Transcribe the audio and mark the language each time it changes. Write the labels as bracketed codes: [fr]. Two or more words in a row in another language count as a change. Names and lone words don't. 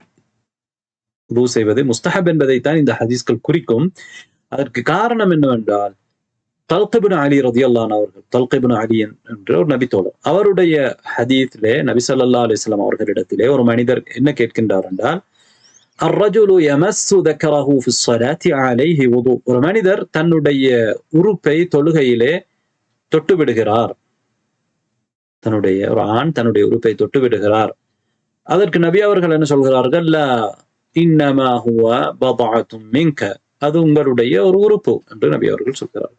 [ta] வுது செய்வது முஸ்தஹப் என்பதைத்தான் இந்த ஹதீஸ்கள் குறிக்கும். அதற்கு காரணம் என்னவென்றால், தல்க் இப்னு அலி [ar] رضي الله عنه [ta] அவர்கள், தல்க் இப்னு அலி என்ற ஒரு நபி தோழர், அவருடைய ஹதீஸிலே நபி [ar] صلى الله عليه وسلم [ta] அவர்களிடத்திலே ஒரு மனிதர் என்ன கேட்கின்றார் என்றால், [ar] الرجل يمس ذكره في الصلاة عليه وضوء. [ta] ஒரு மனிதர் தன்னுடைய உறுப்பை தொழுகையிலே தொட்டு விடுகிறார், ஒரு ஆண் தன்னுடைய உறுப்பை தொட்டு விடுகிறார். அதற்கு நபி அவர்கள் என்ன சொல்கிறார்கள், [ar] لا إنما هو بضعة منك. [ta] அது உங்களுடைய ஒரு உறுப்பு என்று நபி அவர்கள் சொல்கிறார்கள்.